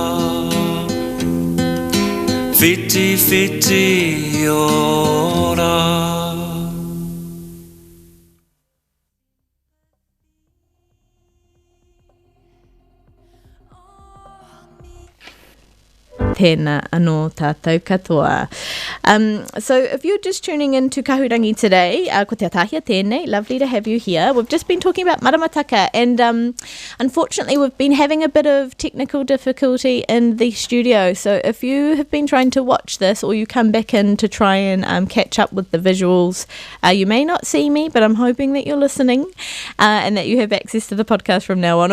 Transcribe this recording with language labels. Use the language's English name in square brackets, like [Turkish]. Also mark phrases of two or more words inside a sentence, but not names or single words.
[Māori] Whiti, whiti ora. Tēnā anō tātou katoa. [English] So if you're just tuning in to Kahurangi today, [Māori] ko te Ataahia tēnei, [English] lovely to have you here. We've just been talking about maramataka, and unfortunately we've been having a bit of technical difficulty in the studio. So if you have been trying to watch this, or you come back in to try and catch up with the visuals, you may not see me, but I'm hoping that you're listening and that you have access to the podcast from now on.